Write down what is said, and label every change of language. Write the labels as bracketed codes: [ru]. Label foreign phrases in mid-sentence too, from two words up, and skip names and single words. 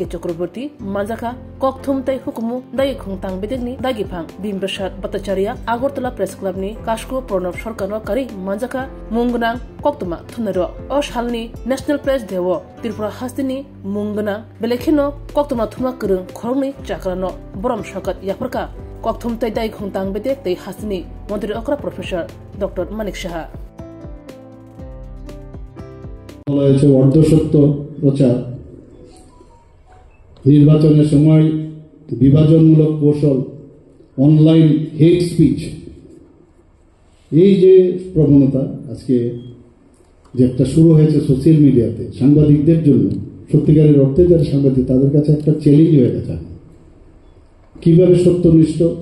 [trp] Chakraborty Manzaka Kok Tumtai Hukumu Dai Kung Tangbedikni Dagipang Bimprasad Bhattacharya Agartala Press Club ni Kashko Pranab Sarkarno Kari Manzaka Mungunang Koktuma Thunaro Osh Halni National Press Dewo Tripura Hastini Mungunang Belekino Koktuma Thuma Kurung Khorni Chakrano Borom Shakat Yapraka Koktum Tai Dai Kung Tangbedek Tai Hastini Montri Okra Professor Dr. Manik Shah [bn] অর্ধসত্য প্রচার নির্বাচনের সময় বিভাজনমূলক কৌশল [en] online hate speech [bn] এই যে প্রবণতা আজকে যে একটা শুরু হয়েছে [en] social media [bn] সাংবাদিকদের জন্য সত্যিকারের অর্থে যারা সাংবাদিক তাদের কাছে একটা চ্যালেঞ্জ হয়ে গেছে কিভাবে সত্যনিষ্ঠ